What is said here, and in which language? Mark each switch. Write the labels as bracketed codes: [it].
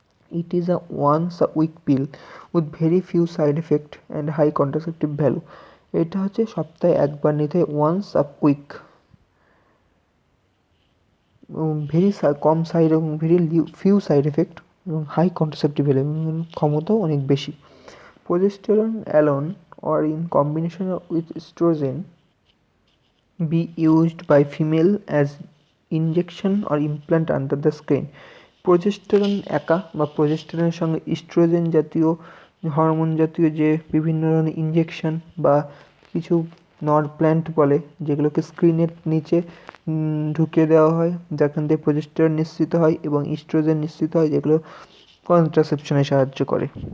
[en] It is a once a week pill with very few side effect and high contraceptive value. [bn] এটা হচ্ছে সপ্তাহে একবার নিতে, [en] once a week, [bn] very com side এবং [en] very few side effect [bn] এবং [en] high contraceptive value, [bn] ক্ষমতাও অনেক বেশি। [en] Progesterone alone or in combination with estrogen be used by female as injection or implant under the skin. [bn] Progesterone একা বা প্রজেস্টেরনের সঙ্গে oestrogen জাতীয় hormone জাতীয় যে বিভিন্ন ধরনের ইঞ্জেকশন বা কিছু নর প্ল্যান্ট বলে, যেগুলোকে স্ক্রিনের নিচে ঢুকিয়ে দেওয়া হয়, যেখান থেকে প্রজেস্টেরন নিঃসৃত হয় এবং ইস্ট্রোজেন নিঃসৃত হয়, যেগুলো কন্ট্রাসেপশনে সাহায্য করে।